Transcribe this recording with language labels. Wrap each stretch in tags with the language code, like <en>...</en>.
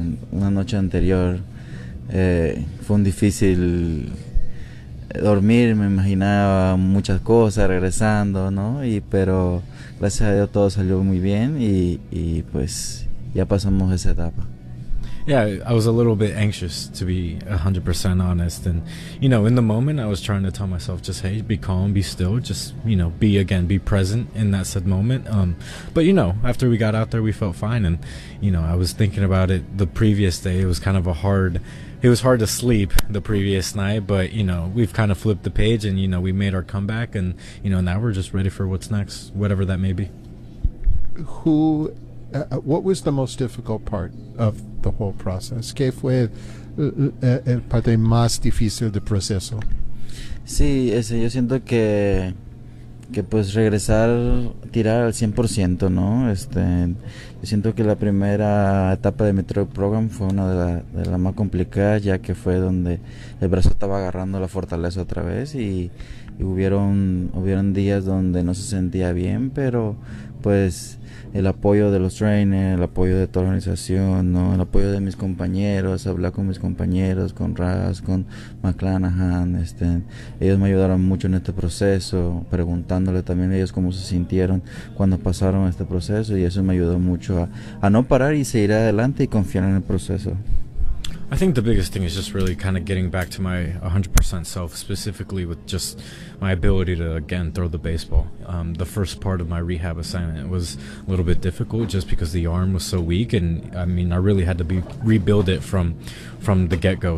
<es>Una noche anterior fue un difícil dormir, me imaginaba muchas cosas regresando, ¿no? Pero gracias a Dios todo salió muy bien y pues ya pasamos esa etapa.</es> <en>Yeah, I was a little bit anxious, to be 100% honest. And, you know, in the moment, I was trying to tell myself, just, hey, be calm, be still, just, you know, be present in that said moment. But, you know, after we got out there, we felt fine. And, you know, I was thinking about it the previous day. It was kind of hard to sleep the previous night. But, you know, we've kind of flipped the page and, you know, we made our comeback. And, you know, now we're just ready for what's next, whatever that may be. What was the most difficult part of the whole process?</en> <es>¿Qué fue el parte más difícil del proceso? Sí, ese, yo siento que pues regresar, tirar al 100%, ¿no? Yo siento que la primera etapa de mi Metroid Program fue una de las más complicadas, ya que fue donde el brazo estaba agarrando la fortaleza otra vez y hubieron días donde no se sentía bien, pero pues el apoyo de los trainers, el apoyo de toda la organización, ¿no?, el apoyo de mis compañeros, hablar con mis compañeros, con Raz, con McClanahan, ellos me ayudaron mucho en este proceso, preguntándole también a ellos cómo se sintieron cuando pasaron este proceso, y eso me ayudó mucho a no parar y seguir adelante y confiar en el proceso.</es> <en>I think the biggest thing is just really kind of getting back to my 100% self, specifically with just my ability to, again, throw the baseball. The first part of my rehab assignment was a little bit difficult just because the arm was so weak, and I mean, I really had to rebuild it from the get-go.</en>